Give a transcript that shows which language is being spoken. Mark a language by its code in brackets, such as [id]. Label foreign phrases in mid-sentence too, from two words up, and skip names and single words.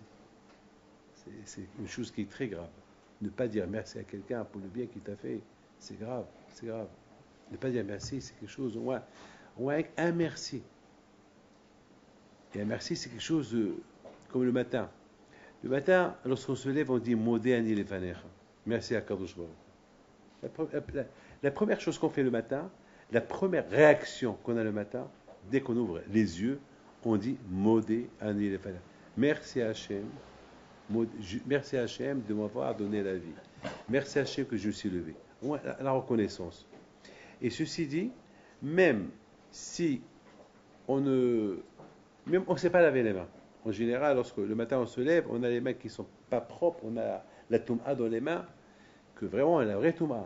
[fr] C'est une chose qui est très grave. Ne pas dire merci à quelqu'un pour le bien qu'il t'a fait, c'est grave, c'est grave. Ne pas dire merci, c'est quelque chose, au moins un merci. Et un merci, c'est quelque chose comme le matin. Le matin, lorsqu'on se lève, on dit [he] מודה אני לפניך. [fr] Merci à [he] קדוש ברוך. [fr] La première chose qu'on fait le matin, la première réaction qu'on a le matin, dès qu'on ouvre les yeux, on dit [he] מודה אני לפניך. [fr] Merci à Hachem. Merci à Hachem de m'avoir donné la vie. Merci à Hachem que je me suis levé. La reconnaissance. Et ceci dit, même si on ne sait pas laver les mains. En général, lorsque le matin on se lève, on a les mains qui ne sont pas propres, on a la touma dans les mains, que vraiment on a la vraie touma.